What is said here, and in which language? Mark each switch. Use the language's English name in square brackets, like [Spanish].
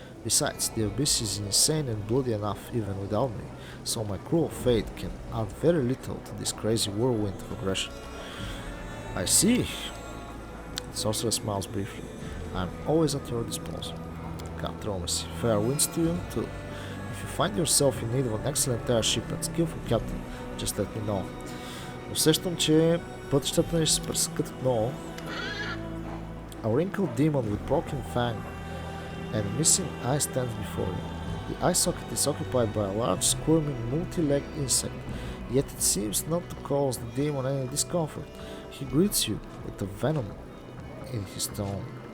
[English] Besides, the abyss is insane and bloody enough even without me, so my cruel fate can add very little to this crazy whirlwind of aggression. I see. The sorcerer smiles briefly. I am always at your disposal. God promise. Fair winds to you too. If you find yourself in need of an excellent airship and skillful captain, just let me know. [Bulgarian] Усещам, че пътищата ни ще се пресекат отново. [English] A wrinkled demon with broken fang and a missing eye stands before you. The eye socket is occupied by a large, squirming, multi-legged insect, yet it seems not to cause the demon any discomfort. He greets you with a venom in his tone.